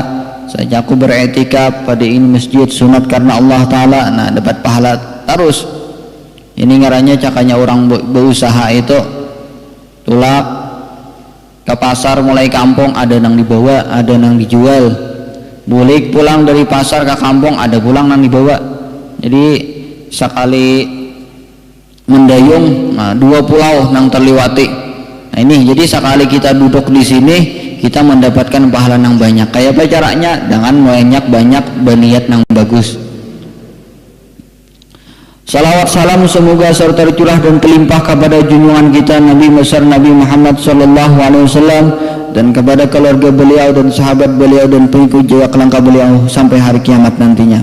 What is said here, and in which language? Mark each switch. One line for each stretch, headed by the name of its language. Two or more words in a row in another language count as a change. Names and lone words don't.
Indonesian: Saja aku beriktikaf pada ini masjid sunat karena Allah Ta'ala, nah dapat pahala terus.
Banjar: Ini ngaranya cakanya orang berusaha itu tulak ke pasar mulai kampung, ada yang dibawa, ada yang dijual. Bulik pulang dari pasar ke kampung, ada pulang yang dibawa.
Indonesian: Jadi sekali mendayung, nah 2 pulau yang terliwati. Nah ini jadi sekali kita duduk di sini, kita mendapatkan pahala yang banyak. Kayak apa caranya? Dengan banyak berniat yang bagus. Salawat salam semoga serta tercurah dan terlimpah kepada junjungan kita Nabi besar Nabi Muhammad
Arabic: sallallahu alaihi wasallam,
Indonesian: dan kepada keluarga beliau dan sahabat beliau dan pengikut jejak langkah beliau sampai hari kiamat nantinya.